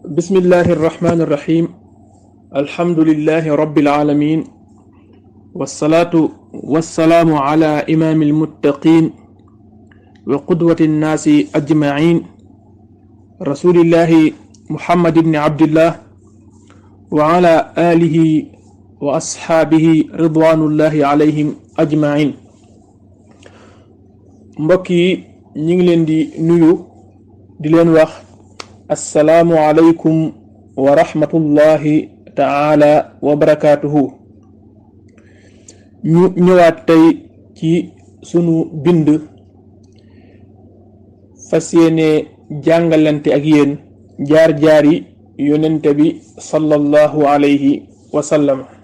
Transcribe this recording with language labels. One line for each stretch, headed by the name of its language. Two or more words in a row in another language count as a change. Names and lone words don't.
Arabic: بسم الله الرحمن الرحيم الحمد لله رب العالمين والصلاة والسلام على إمام المتقين وقدوة الناس أجمعين رسول الله محمد بن عبد الله وعلى آله وأصحابه رضوان الله عليهم أجمعين.
Wolof: mbokki ñi ngi leen di nuyu di leen wax
Arabic: السلام عليكم ورحمة الله تعالى وبركاته.
Wolof: ñu ñëwaat tey ci sunu bind fas yéene jàngalante ak yéen jaar-jaari yonente bi
Arabic: صلى الله عليه وسلم.